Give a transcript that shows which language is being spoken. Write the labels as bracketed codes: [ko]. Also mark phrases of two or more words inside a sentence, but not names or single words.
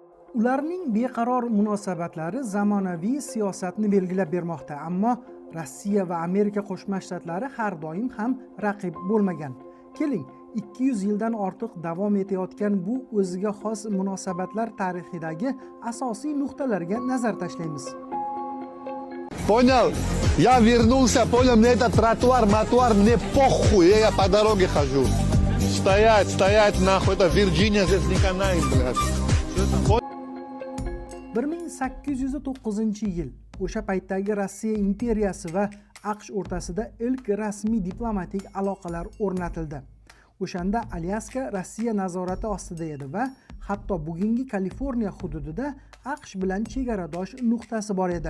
[uz] Ularning beqaror munosabatlari zamonaviy siyosatni belgilab bermoqda, ammo Rossiya va Amerika Qo'shma Shtatlari har doim ham raqib bo'lmagan. Keling, 200 yildan ortiq davom etayotgan bu o'ziga xos munosabatlar tarixidagi asosiy nuqtalarga nazar tashlaymiz. [ru] Понял? Я вернулся, понял, мне этот тротуар, мне похуй, я по дороге хожу. Стоять, нахуй, это Virginia здесь не канает, блядь. [uz] 1809-yil o'sha paytdagi Rossiya imperiyasi va AQSh o'rtasida ilk rasmiy diplomatik aloqalar o'rnatildi. O'shanda Alyaska Rossiya nazorati ostida edi va hatto bugungi Kaliforniya hududida AQSh bilan chegaradosh nuqtasi bor edi.